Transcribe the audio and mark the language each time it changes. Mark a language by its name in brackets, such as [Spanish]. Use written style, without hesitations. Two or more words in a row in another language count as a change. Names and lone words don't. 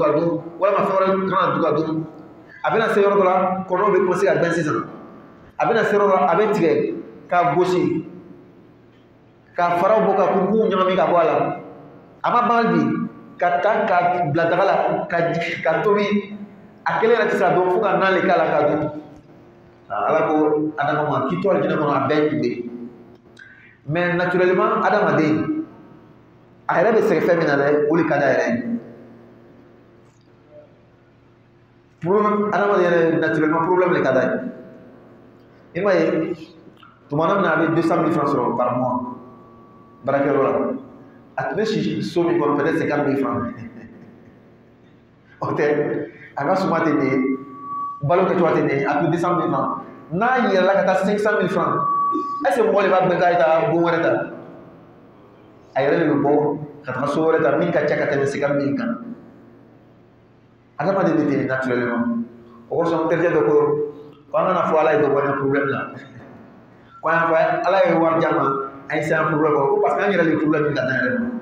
[Bambara] ka dun walima fɛn wɛrɛ kana na don ka dun a bɛna se yɔrɔ dɔ la kɔnɔw bɛ commencer ka gbɛn sisan a bɛna se yɔrɔ dɔ la a bɛ tigɛ k'a gosi ka faraw bɔ ka kurukuruw ɲagami ka bɔ a la a ma ban bi ka taa ka bila daga la ka tobi a kelen yɛrɛ tɛ se ka dɔn fo ka nan le k'a la ka dun ala ko adama ma k'i to alijinɛ kɔnɔ a bɛɛ tun bɛ yen mais naturellement adamaden a yɛrɛ bɛ sɛgɛn fɛn min na dɛ o de ka di a yɛrɛ ye problème adamaden yɛrɛ naturellement problème de ka d'a ye i m'a ye tuma min na a bɛ 200 000 francs sɔrɔ [French] par mois [Bambara] baarakɛyɔrɔ la a tun bɛ si so min kɔnɔ peut-être 50 000 francs o tɛ a ka suma tɛ nin ye balo kɛcogoya tɛ nin ye a tun 200 000 francs n'a yɛlɛla ka taa 500 000 francs [French] est ce que [Bambara] mɔgɔ de b'a gbɛn k'a ye taa bon wɛrɛ ta a yɛrɛ de bɛ bɔ ka taga so wɛrɛ ta min ka ca ka tɛmɛ 50 000 kan adamaden bɛ ten naturellement o kosɔn n terikɛ dɔ ko an kana fɔ ala ye dɔ bɔ ni problème la ko an fɔ ala ye wari di an ma an ye se an problème ko parce que an yɛrɛ de ye problème min ka taa yɛrɛ ma